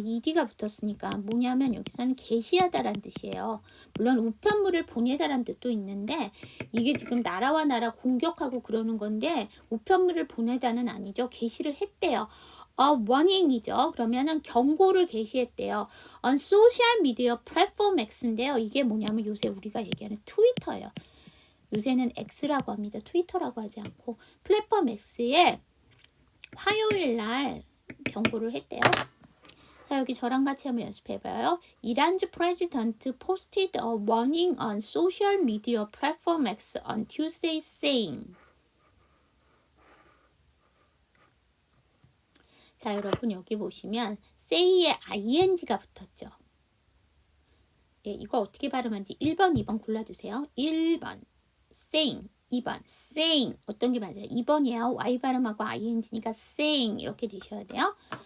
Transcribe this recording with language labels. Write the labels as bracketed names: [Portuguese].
[Korean] ed가 붙었으니까 뭐냐면 여기서는 게시하다라는 뜻이에요. 물론 우편물을 보내다라는 뜻도 있는데 이게 지금 나라와 나라 공격하고 그러는 건데 우편물을 보내다는 아니죠. 게시를 했대요. warning이죠. 그러면은 경고를 게시했대요. [English] on social media platform X인데요. [Korean] 이게 뭐냐면 요새 우리가 얘기하는 트위터예요. 요새는 X라고 합니다. 트위터라고 하지 않고 플랫폼 X에 화요일 날 경고를 했대요. 자, 여기 저랑 같이 한번 연습해봐요. [English] Iran's president posted a warning on social media platform X on Tuesday saying. [Korean] 자, 여러분 여기 보시면 say에 ing가 붙었죠. 예, 이거 어떻게 발음하는지 1번, 2번 골라주세요. 1번 saying, 2번 saying. 어떤 게 맞아요? 2번이에요. Y 발음하고 ing니까 saying 이렇게 되셔야 돼요.